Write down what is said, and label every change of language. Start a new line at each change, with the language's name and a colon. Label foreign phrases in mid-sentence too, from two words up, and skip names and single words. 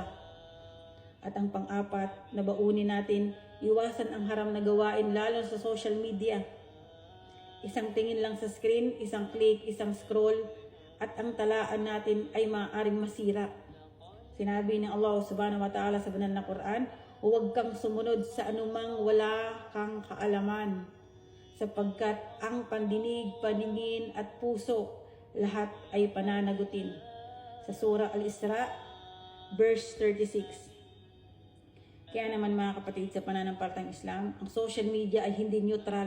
Filipino: At ang pang-apat na baunin natin, iwasan ang haram na gawain lalo sa
English: social media.
Filipino: Isang tingin lang sa screen, isang click, isang scroll, at ang talaan natin ay maaaring masira. Sinabi ng Allah
Arabic: سبحانه وتعالى
Filipino: sa banal na Quran, huwag kang sumunod sa anumang wala kang kaalaman, sapagkat ang pandinig, paningin at puso, lahat ay pananagutin. Sa Surah Al-Isra, verse 36. Kaya naman mga kapatid sa pananampalatayang Islam, ang
English: social media
Filipino: ay hindi neutral.